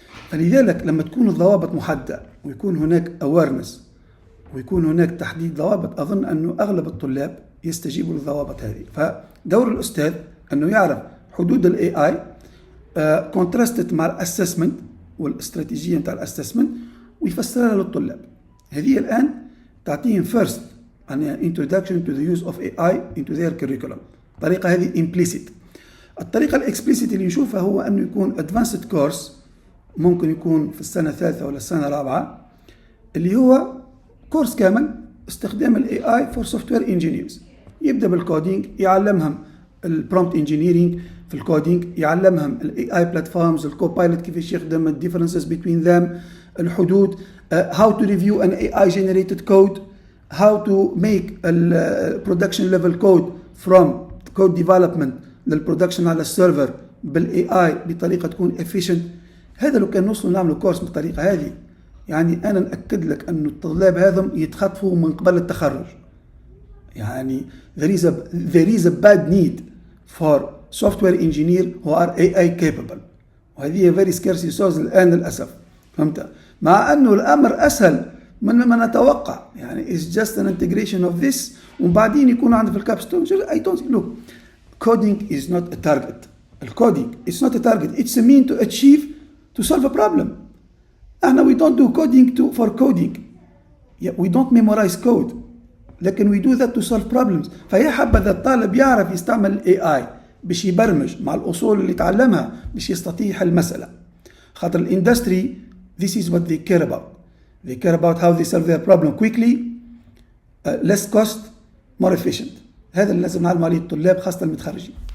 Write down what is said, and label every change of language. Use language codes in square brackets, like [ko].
[ar] فلذلك لما تكون الضوابط محددة ويكون هناك awareness ويكون هناك تحديد ضوابط، أظن أنه أغلب الطلاب يستجيبوا للضوابط هذه. فدور الأستاذ أنه يعرف حدود ال AI contrasted مع الأسسمنت والاستراتيجية متاع الأسسمنت ويفسرها للطلاب. هذه الآن تعطيهم [en] first an introduction to the use of AI into their curriculum. [ar] الطريقة هذه implicit. الطريقة الإكسبليسيت اللي نشوفها هو أنه يكون [en] advanced course، [ar] ممكن يكون في السنة الثالثة ولا السنة الرابعة، اللي هو كورس كامل استخدام الاي اي فور سوفت وير انجينيرز. يبدا بالكودينج، يعلمهم البرومبت انجينيرنج في الكودينج، يعلمهم الاي اي بلاتفورمز، الكوبايلوت كيفاش يخدم، الديفرنسز بين ذم، الحدود، [en] how to review an AI generated code, how to make production level code from code development [ar] للبرودكشن على السيرفر بالاي اي بطريقه تكون efficient. هذا لو كان نوصلوا نعملوا كورس بالطريقه هذه، يعني انا ناكد لك انه الطلاب هذم يتخطفوا من قبل التخرج. يعني [en] there is a bad need for software engineer who are AI capable، [ar] وهذه [en] very scarce resource [ar] الآن للأسف. فهمت؟ مع أنه الأمر أسهل من ما نتوقع، يعني [en] it's just an integration of this، [ar] وبعدين يكون عندنا في الكابستون [en] I don't look coding is not a target. الكودينج it's not a target, it's a mean to achieve to solve a problem. [ar] احنا [en] we don't do coding for coding. we don't memorize code، [ar] لكن [en] we do that to solve problems. [ar] فهي حبذا الطالب يعرف يستعمل الاي اي باش يبرمج مع الاصول اللي تعلمها باش يستطيع يحل المساله. خاطر الاندستري [en] this is what they care about. They care about how they solve their problem quickly, less cost, more efficient. [ar] هذا اللي لازم نعلم عليه الطلاب خاصه المتخرجين.